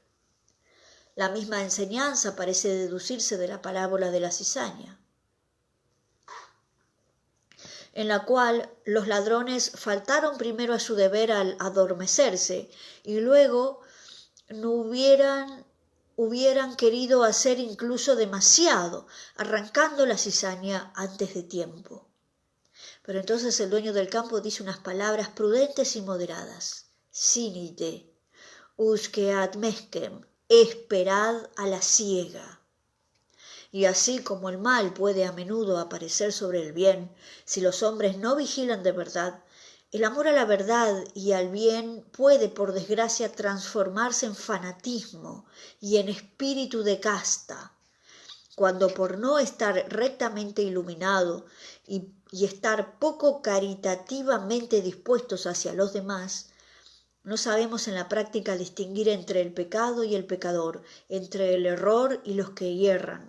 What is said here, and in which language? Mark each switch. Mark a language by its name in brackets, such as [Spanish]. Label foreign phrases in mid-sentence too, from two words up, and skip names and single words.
[Spanish] La misma enseñanza parece deducirse de la parábola de la cizaña, en la cual los ladrones faltaron primero a su deber al adormecerse y luego no hubieran querido hacer incluso demasiado, arrancando la cizaña antes de tiempo. Pero entonces el dueño del campo dice unas palabras prudentes y moderadas: [Latin] «Sinite, usque ad mescem, [Spanish] esperad a la siega». Y así como el mal puede a menudo aparecer sobre el bien, si los hombres no vigilan de verdad, el amor a la verdad y al bien puede, por desgracia, transformarse en fanatismo y en espíritu de casta, cuando por no estar rectamente iluminado y estar poco caritativamente dispuestos hacia los demás, no sabemos en la práctica distinguir entre el pecado y el pecador, entre el error y los que hierran.